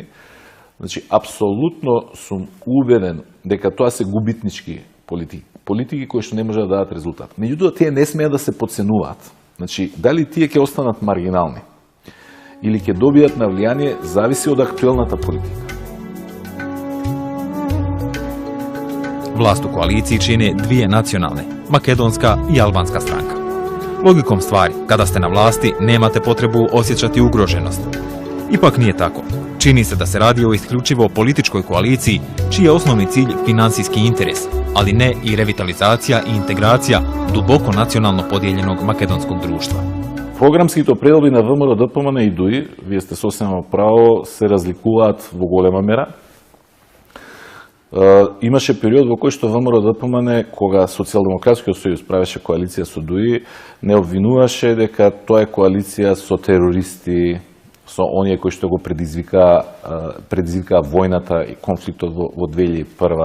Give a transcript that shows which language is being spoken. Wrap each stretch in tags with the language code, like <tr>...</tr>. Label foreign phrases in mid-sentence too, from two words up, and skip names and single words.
<mk>Значи, апсолутно сум убеден дека тоа се губитнички политики. Политики кои што не може да дадат резултат. Меѓутоа, тие не смеат да се потценуваат. Значи, дали тие ќе останат маргинални или ќе добијат на влијание, зависи од актуелната политика.</mk> <bs>Vlast u koaliciji čine dvije nacionalne, makedonska i albanska stranka. Logikom stvari, kada ste na vlasti, nemate potrebu osjećati ugroženost. Ipak nije tako. Čini se da se radi o isključivo političkoj koaliciji, čiji je osnovni cilj financijski interes, ali ne i revitalizacija i integracija duboko nacionalno podijeljenog makedonskog društva.</bs> <mk>Програмските определби на ВМРО ДПМН и ДУИ, вие сте сосема право, се разликуваат во голема мера. Имаше период во кој што ВМРО ДПМН, кога Социјалдемократскиот сојуз правеше коалиција со ДУИ, не обвинуваше дека тоа е коалиција со терористи, со оние кои што го предизвика војната и конфликтот во 2001.</mk>